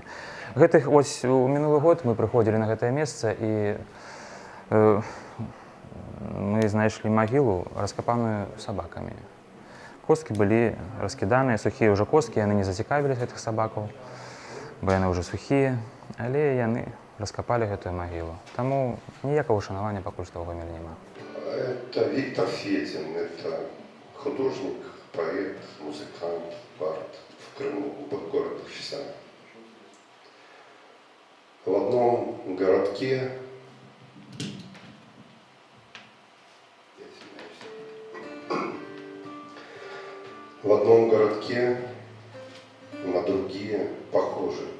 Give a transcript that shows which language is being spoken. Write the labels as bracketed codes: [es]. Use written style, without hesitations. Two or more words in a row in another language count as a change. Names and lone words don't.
[be] Ось у мінулы год мы прыходзілі на гэтае месца і мы знайшлі магілу, раскапаную сабакамі. Косткі былі раскіданыя, сухія ўжо косткі, яны не зацікавілі гэтых сабакаў, бо яны ўжо сухія, але яны раскапалі гэтую магілу. Таму ніякага ушанавання пакуль што ў Гомелі няма. [ru] Это Виктор Федин, это художник, поэт, музыкант, бард в Крыму, город Уфса. В одном городке на другие похожи.